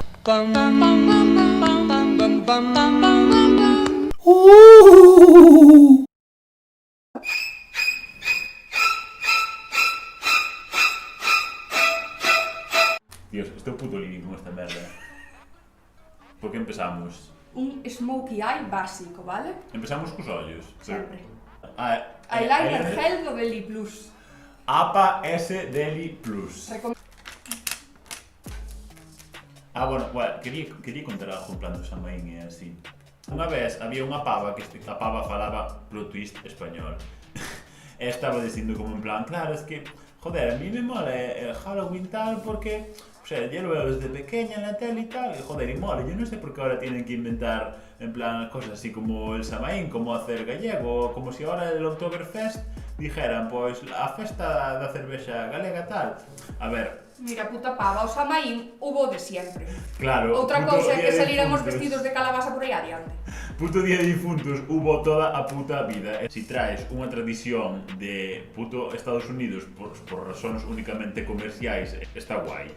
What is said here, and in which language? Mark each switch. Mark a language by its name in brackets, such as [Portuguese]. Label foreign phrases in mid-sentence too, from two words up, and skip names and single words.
[Galician] Dios, estou puto living con esta merda. Por que empezamos? Un [English] smokey eye [Galician] básico, vale? Empezamos cos ollos. Sempre. Eyeliner [English] Eyeliner gel [Galician] do Deli Plus. APA S Deli Plus. Bueno, quería contar algo en plan do Samaín e así. Unha vez había unha pava que a pava falaba [English] plot twist [Galician] español. E estaba dicindo como [Spanish] en plan, claro, es que, joder, a mí me mola Halloween tal porque, o sea, ya lo veo desde pequeña en la tele y tal, y joder, y mola, yo no sé por qué ahora tienen que inventar, en plan, cosas así como el Samaín, como hacer gallego, como si ahora el Oktoberfest dijeran, [Galician] pois, a festa da cervexa galega tal. A ver... Mira, puta pava, o Samaín hubo de sempre. Claro. Outra cousa é que salíramos vestidos de calabaza por aí adiante. Puto día de difuntos hubo toda a puta vida. Si traes unha tradición de puto Estados Unidos por razóns únicamente comerciais, está guai.